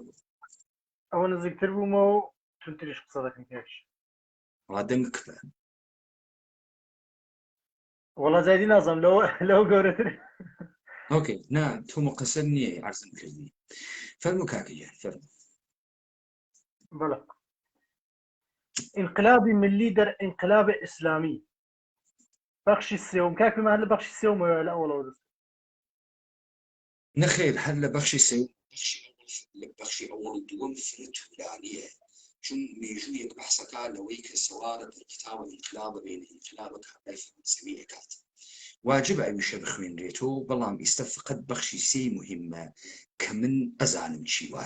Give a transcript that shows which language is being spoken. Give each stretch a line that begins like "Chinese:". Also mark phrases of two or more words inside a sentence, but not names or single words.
Central Kurdish: ئەوە نزیکتر بوومەوە و تونتریش قسە دەکەم کاکەش. وا دەنگ کپە وەڵا زایدی نازانم لەوە گەورەتر. ئۆکێ نا تۆ مقەسەر نییە عەرزم کردی. فەرموو کاکەجان فەرموو. بەڵێ
Persian: انقلابی ملی در انقلاب ئیسلامی
Central Kurdish: بەخشی سێوم، کاکەمان لە بەخشی سێومەوە لە ئەوڵەوە دەست نەخێر هەر لە بەخشی سێ لە بەخشی ئەوڵ و دووەم فرت هولانیە چون مێژوویەک بەحسەکە لەوەی کە سەوارە بەرکتاوە ئینقلابە بین ئینقلابە کابرای فەرەنسەوی ئەکات واجب ئەویشە بخوێنرێتەوە بەڵام ئێستا فقط بەخشی سێی مهمە کە من ئەزانم چی